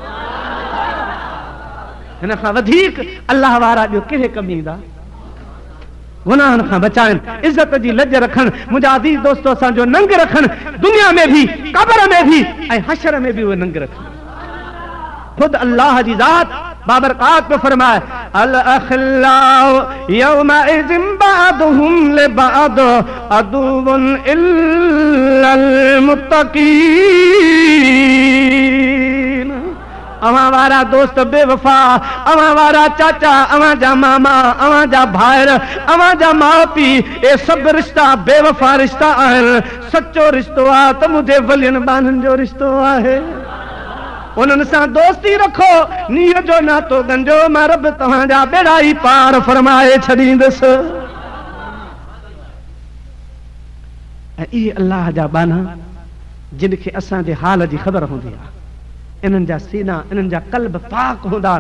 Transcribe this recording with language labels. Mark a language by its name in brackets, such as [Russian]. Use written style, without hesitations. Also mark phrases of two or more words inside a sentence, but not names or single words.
[Sindhi] हिन खां वधीक अल्लाह वारा ॿियो कहिड़े कम ईंदा? गुनाहनि खां बचाइनि, इज़त जी लज रखनि, मुंहिंजा अज़ीज़ दोस्तो असांजो नंग रखनि, दुनिया में भी क़ब्र में भी ऐं हशर में भी उहे नंग रखनि। खुद अल्लाह जी ज़ात बाबरकात पे फरमाए [Arabic] الأخلاء يومئذ بعضهم لبعض عدو إلا المتقين. [Sindhi] अवां वारा दोस्त बेवफा, अवां वारा चाचा, अवां जा मामा, अवां जा भाइर, अवां जा माउ पीउ, ये सब रिश्ता बेवफा रिश्ता आहिनि। सच्चो रिश्तो आहे त मुंहिंजे वलियनि बाननि जो रिश्तो आहे। उन्हनि सां दोस्ती रखो, नीह जो नातो गंजो, मां रब तव्हांजा बेड़ा ई पार फरमाए छॾींदुसि। ऐं इहे अल्लाह जा बाना जिन खे असांजे हाल जी ख़बर हूंदी आहे, इन्हनि जा सीना, इन्हनि जा क़ल्ब पाक हूंदा आहिनि।